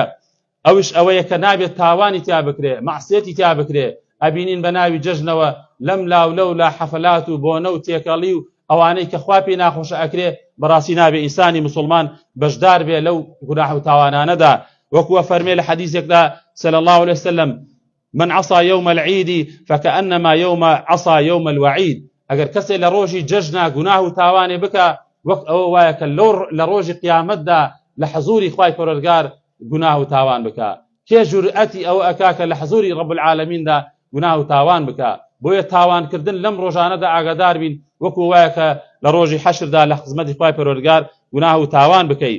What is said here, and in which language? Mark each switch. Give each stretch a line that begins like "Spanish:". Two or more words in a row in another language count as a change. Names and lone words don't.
Central Kurdish: ئەوش ئەوەیە کە نابێت تاوانی تیا بکرێ، مەعسیەتی تیا بکرێ. ئەبینین بە ناوی جەژنەوە لەم لاولەو لا حەفەلات و بۆنە و تێکەڵی و ئەوانەی کە خوا پێی ناخۆشە ئەکرێ، بەڕاستی نابێ ئینسانی مسلمان بەشدار بێ لەو گوناح و تاوانانەدا. وەکووە فەرمێ لە حەدیثێکدا
Arabic: صلی الله عليه وسلم: من عصى يوم العيد فكأنما عصى يوم الوعيد.
Central Kurdish: ئەگەر کەسێ لە ڕۆژی جەژنا گوناح و تاوانێ بکە وەک ئەوە وایە کە لە ڕۆژی قیامەتدا لە حەزوری خوای پەروەردگار گوناح و تاوان بکە. کێ جورئەتی ئەوە ئەکا کە لە حەزوری ڕەب العالەمیندا گوناح و تاوان بکە؟ بۆیە تاوانکردن لەم ڕۆژانەدا ئاگادار بین وەکو وایە کە لە ڕۆژی حەشردا لە خزمەتی خوای پەروەردگار گوناح و تاوان بکەیت.